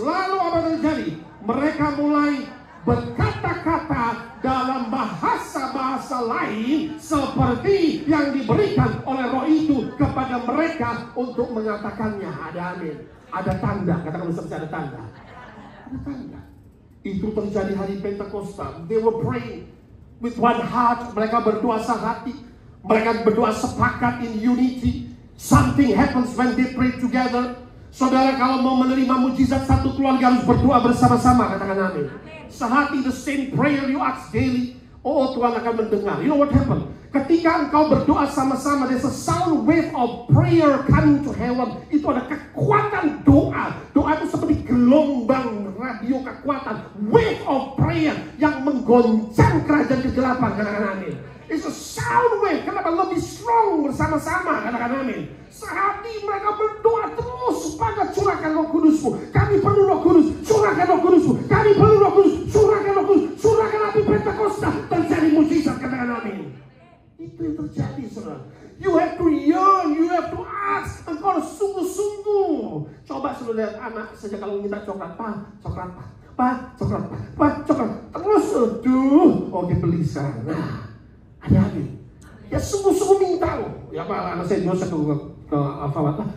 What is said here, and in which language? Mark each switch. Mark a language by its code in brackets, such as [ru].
[id] Lalu apa terjadi? Mereka mulai berkata-kata dalam bahasa-bahasa lain seperti yang diberikan oleh Roh itu kepada mereka untuk mengatakannya. Ada amin. Ada tanda. Katakan bersama, ada tanda. Tanda. Itu terjadi hari Pentakosta. [en] They were praying with one heart. [id] Mereka berdoa sehati. Mereka berdoa sepakat [en] in unity. Something happens when they pray together. [id] Saudara, kalau mau menerima mujizat, satu keluarga harus berdoa bersama-sama. Katakan amin. [en] Sehati, the same prayer you ask daily. [id] Oh, Tuhan akan mendengar. [en] You know what happened? [id] Ketika engkau berdoa sama-sama, [en] there's a sound wave of prayer coming to heaven. [id] Itu ada kekuatan doa. Doa itu seperti gelombang radio kekuatan. [en] Wave of prayer [id] yang menggoncang kerajaan kegelapan. Katakan amin. [en] It's a sound wave. [id] Kenapa? Lebih strong bersama-sama. Katakan amin. Sehati mereka berdoa terus pada curahkan Roh Kudusmu. Kami perlu Roh Kudus. Curahkan Roh Kudusmu. Kami perlu Roh Kudus. Curahkan Roh Kudus. Curahkan api Pentakosta. Terjadi mujizat. Katakan amin. Itu yang terjadi, saudara. [en] You have to yearn, you have to ask. [id] Engkau harus sungguh-sungguh. Coba saudara lihat anak saja kalau minta coklat, coklat, coklat. Terus, aduh, oke beli sekarang. Nah, hati-hati. Ya sungguh-sungguh minta loh. Ya Pak, anak saya Joseph ke Alfawat.